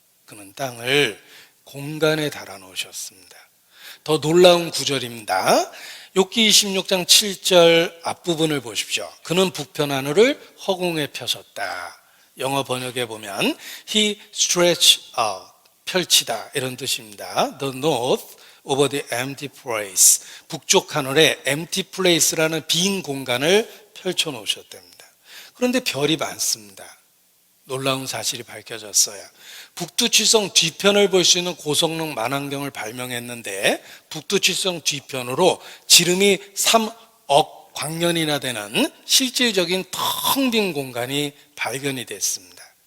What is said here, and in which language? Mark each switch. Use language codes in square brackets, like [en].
[ko] 그는 땅을 공간에 달아 놓으셨습니다. 더 놀라운 구절입니다. 욥기 26장 7절 앞부분을 보십시오. 그는 북편 하늘을 허공에 펴셨다. 영어 번역에 보면 [en] He stretched out, [ko] 펼치다, 이런 뜻입니다. [en] The north over the empty place, [ko] 북쪽 하늘에 [en] empty place [ko] 라는 빈 공간을 펼쳐 놓으셨답니다. 그런데 별이 많습니다. 놀라운 사실이 밝혀졌어요. 북두칠성 뒤편을 볼 수 있는 고성능 만환경을 발명했는데 북두칠성 뒤편으로 지름이 3억 광년이나 되는 실질적인 텅 빈 공간이 발견이 됐습니다.